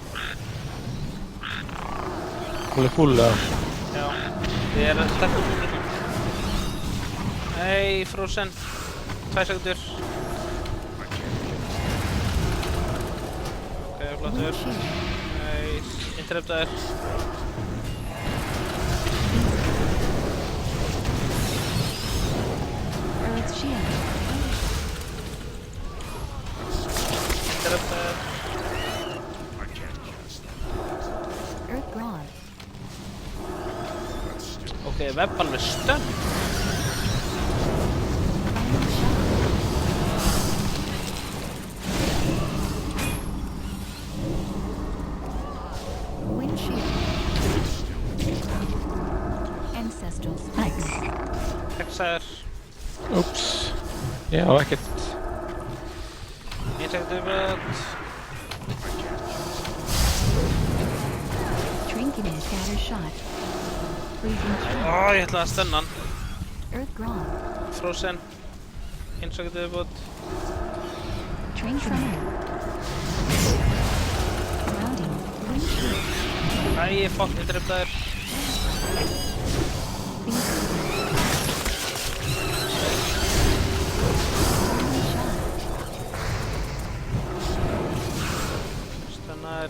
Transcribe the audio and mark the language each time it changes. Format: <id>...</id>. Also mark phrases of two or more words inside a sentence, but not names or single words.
<is>Hún er full, eða? Já, ég er að sleppa úr núna. Nei, Frozen. 2 sekundur. Ok, flottur. Nei, interruptaður.</is> <en>Earth Shield.</en> <is>Interruptaður.</is> <en>Earth Brawl.</en> <is>Ok, webban með stönn.</is> <en>Binding shot. Windshield. Ancestors. Ice.</en> <is>Hexaðir. Úps. Já, ekkert. 1 sekundur viðbót.</is> <en>Trinket. Scatter shot. Freezing trap.</en> <is>Ó, ég ætlaði að stönna hann.</is> <en>Earth Brawl.</en> <is>Frozen. 1 sekundur viðbót.</is> <en>Trinket. Grounding. Windshield.</en> <is>Æ, fokk, interruptaður. Stönnaður.</is>